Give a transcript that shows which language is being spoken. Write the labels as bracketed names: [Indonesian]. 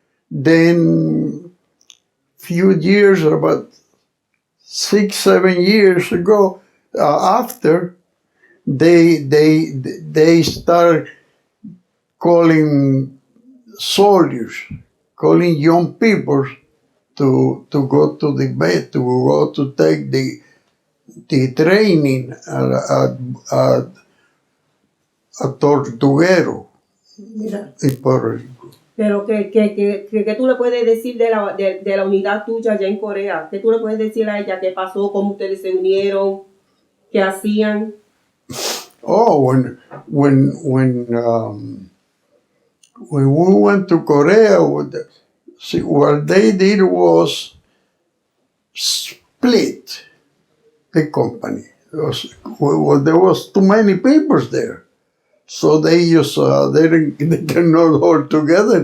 [English] Then, few years, about 6-7 years ago, after they start calling soldiers, calling young people to go to the bed, to go to take the training at Tortuguero [Spanish] Mira. [English] in Puerto Rico. [Spanish] Pero ¿qué tú le puedes decir de la unidad tuya allá en Corea? ¿Qué tú le puedes decir a ella? ¿Qué pasó? ¿Cómo ustedes se unieron? ¿Qué hacían? [English] Oh, when we went to Korea, what they did was split the company. There was too many people there, so they just they cannot hold together.